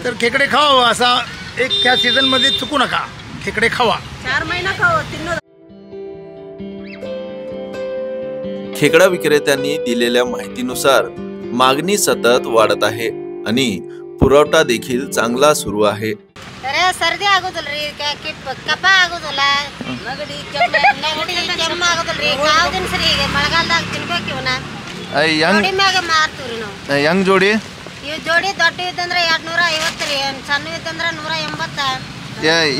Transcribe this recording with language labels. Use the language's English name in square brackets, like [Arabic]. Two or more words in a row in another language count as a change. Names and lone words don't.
[Marathi] तर खेकडे खावा, असा एक ह्या सीझनमध्ये चुकू नका, खेकडे खावा। 4 महिना खावा। खेकडा विक्रेत्यांनी दिलेल्या माहितीनुसार मागणी सतत वाढत आहे आणि पुरवठा देखील चांगला सुरू आहे। [Kannada] सर्दी आಗೋದಿಲ್ರಿ, ಕಫ ಆಗೋದಿಲ್ಲ, ನೆಗಡಿ ಕೆಮ್ಮು ಆಗೋದಿಲ್ರಿ, ಯಾವ ದಿನ ಸರಿ ಈಗ ಮಳೆಗಾಲದಾಗ ತಿನ್ಬೇಕು ಇವನ್ನ। ಜೋಡಿ ಮ್ಯಾಗ ಮಾರ್ತೀವಿ ನಾವು। [English] young jodi [Kannada] ಇವು ಜೋಡಿ ದೊಡ್ಡ ಇದ್ದಂದ್ರೆ 250 ರೀ, ಸಣ್ಣ ಇದ್ದಂದ್ರೆ 180।